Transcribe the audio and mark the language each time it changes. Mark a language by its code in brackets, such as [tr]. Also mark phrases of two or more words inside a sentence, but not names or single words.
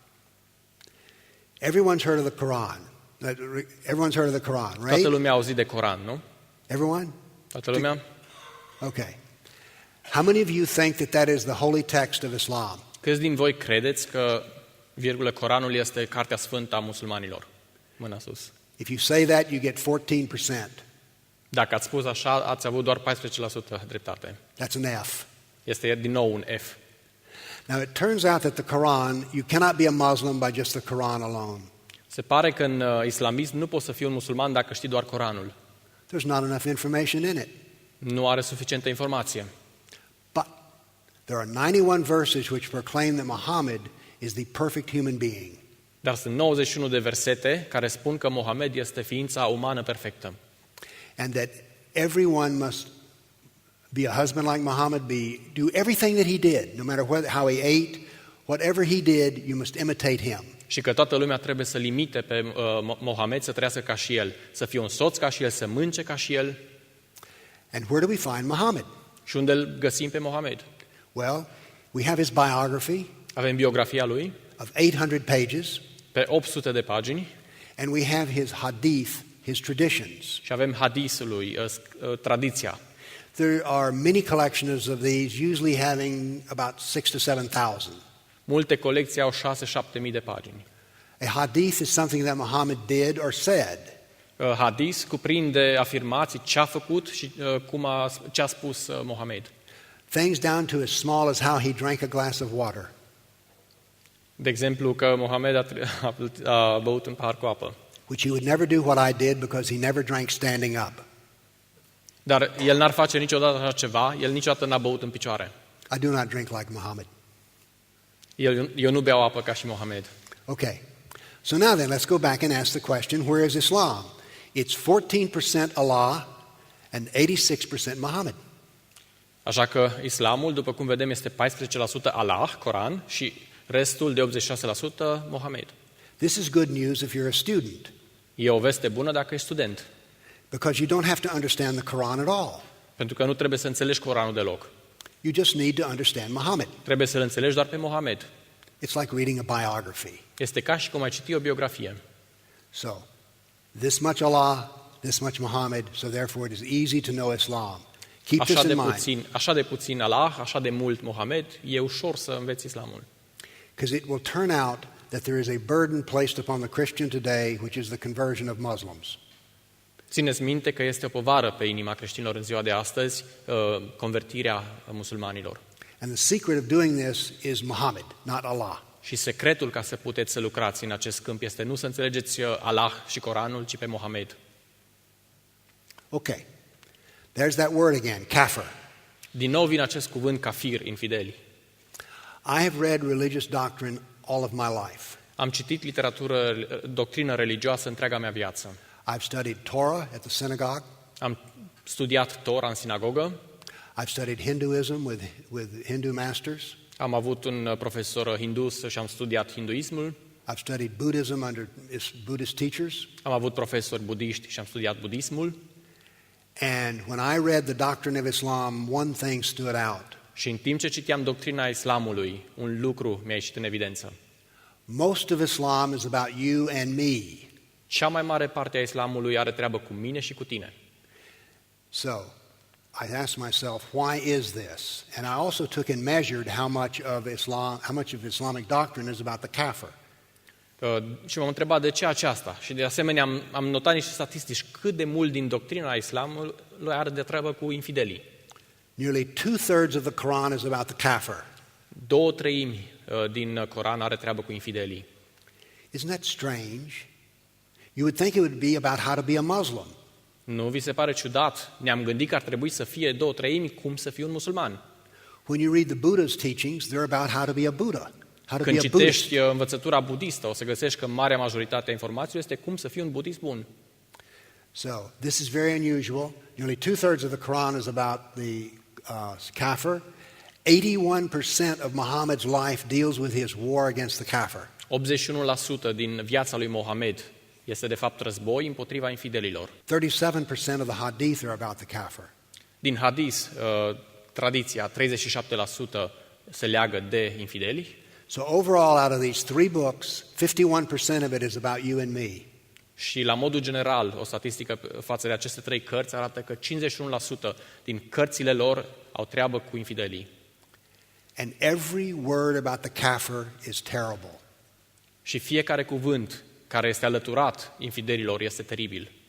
[en] Everyone's heard of the Quran. Everyone's heard of the Quran, right? [ro] Toată lumea a auzit de Coran, nu? [en] Everyone? [ro] Toată lumea? [en] Okay. How many of you think that is the holy text of Islam? [ro] Câți din voi credeți că Coranul este cartea sfântă a musulmanilor? Mâna sus. [en] If you say that, you get 14%. [ro] Dacă ați spus așa, ați avut doar 14% dreptate. [en] That's an F. [ro] Este din nou un F. [en] Now it turns out that the Quran, you cannot be a Muslim by just the Quran alone. [ro] Se pare că în islamism nu poți să fii un musulman dacă știi doar Coranul. [en] There's not enough information in it. [ro] Nu are suficientă informație. [en] But there are 91 verses which proclaim that Muhammad is the perfect human being. [ro] Dar sunt 91 de versete care spun că Mohamed este ființa umană perfectă. [en] And that everyone must be a husband like Muhammad, do everything that he did, no matter how he ate, whatever he did, you must imitate him. [ro] și că toată lumea trebuie să limite pe Mohamed să trăiască ca și el, să fie un soț ca și el, să mânce ca și el. [en] And where do we find Muhammad? [ro] Și unde îl găsim pe Mohamed? [en] Well, we have his biography [ro] Avem biografia lui [en] of 800 pages, [ro] pe 800 de pagini [en] and we have his hadith, his traditions. [ro] și avem hadisul lui, tradiția. [en] There are many collections of these, usually having about 6,000 to 7,000. [ro] Multe colecții au 6-7 mii de pagini. [en] A hadith is something that Muhammad did or said. [ro] Hadis cuprinde afirmații, ce a făcut și ce a spus Mohamed. [en] Things down to as small as how he drank a glass of water. [ro] De exemplu, că Mohamed a băut un pahar cu apă. [en] Which he would never do what I did because he never drank standing up. [ro] Dar el n-ar face niciodată așa ceva, el niciodată n-a băut în picioare. [en] I do not drink like Muhammad. [ro] Eu nu beau apă ca și Mohamed. [en] Okay. So now then, let's go back and ask the question, where is Islam? It's 14% Allah and 86% Muhammad. [ro] Așa că islamul, după cum vedem, este 14% Allah, Coran, și restul de 86% Mohamed. [en] This is good news if you're a student, [ro] E o veste bună dacă ești student, [en] because you don't have to understand the Quran at all. [ro] pentru că nu trebuie să înțelegi Coranul deloc. [en] You just need to understand Muhammad. [ro] Trebuie să-l înțelegi doar pe Mohamed. [en] It's like reading a biography. [ro] Este ca și cum ai citi o biografie. [en] So, this much Allah, this much Muhammad, so therefore it is easy to know Islam. Keep this in mind, [ro] Așa de puțin Allah, așa de mult Mohamed, e ușor să înveți islamul. [en] because it will turn out that there is a burden placed upon the Christian today, which is the conversion of Muslims. [ro] Țineți minte că este o povară pe inima creștinilor în ziua de astăzi, convertirea musulmanilor. [en] And the secret of doing this is Muhammad, not Allah. [ro] Și secretul ca să puteți să lucrați în acest câmp este nu să înțelegeți Allah și Coranul, ci pe Mohamed. [en] Okay. There's that word again, kafir. [ro] Din nou vine acest cuvânt kafir, infideli. [en] I have read religious doctrine all of my life. [ro] Am citit doctrină religioasă întreaga mea viață. [en] I've studied Torah at the synagogue. [ro] Am studiat Tora în sinagogă. [en] I've studied Hinduism with Hindu masters. [ro] Am avut un profesor hindus și am studiat hinduismul. [en] I've studied Buddhism under Buddhist teachers. [ro] Am avut profesori budiști și am studiat budismul. [en] And when I read the doctrine of Islam, one thing stood out. [ro] Și în timp ce citeam doctrina islamului, un lucru mi-a ieșit în evidență. [en] Most of Islam is about you and me. [ro] Cea mai mare parte a islamului are treabă cu mine și cu tine. [en] So, I asked myself, why is this? And I also took and measured how much of Islamic doctrine is about the kafir. [ro] Și m-am întrebat de ce aceasta. Și de asemenea am notat niște statistici cât de mult din doctrina islamului are de treabă cu infidelii. [en] Nearly 2/3 of the Quran is about the kafir. [ro] 2/3 din Coran are treabă cu infidelii. [en] Isn't that strange? You would think it would be about how to be a Muslim. [ro] Nu vi se pare ciudat? Ne-am gândit că ar trebui să fie 2/3 cum să fii un musulman. [en] When you read the Buddha's teachings, they're about how to be a Buddha, how to [ro] Când [en] be a Buddhist. [ro] citești învățătura budistă, o să găsești că marea majoritate a informațiilor este cum să fii un budist bun. [en] So, this is very unusual. Nearly 2/3 of the Quran is about the kafir. 81% of Muhammad's life deals with his war against the kafir. [ro] 81% din viața lui Mohamed este de fapt război împotriva infidelilor. [en] 37% of the hadith are about the kafir. [ro] Din hadis, tradiția, 37% se leagă de infideli. [en] So overall, out of these 3 books, 51% of it is about you and me. [ro] Și la modul general, o statistică față de aceste 3 cărți arată că 51% din cărțile lor au treabă cu infidelii. [en] And every word about the kafir is terrible. [ro] Și fiecare cuvânt care este alăturat infidelilor este teribil.